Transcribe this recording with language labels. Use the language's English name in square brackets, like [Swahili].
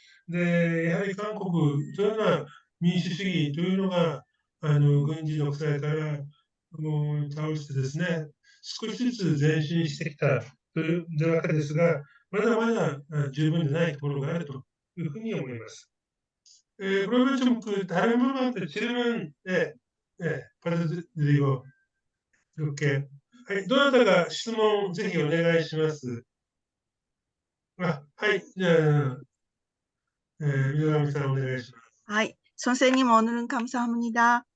[Japanese] で、やはり韓国というのは民主主義というのが、軍事独裁からもう倒してですね、少しずつ前進してきたというわけですが、まだまだ十分でないところがあるというふうに思います。 [Korean] 그러면 좀 다른 분한테 질문, 예, 예, 받아드리고, 이렇게. [Japanese] はい、どなたか質問ぜひお願いします。はい、じゃあ、水上さんお願いします。 [Korean] 네, 선생님 오늘은 감사합니다.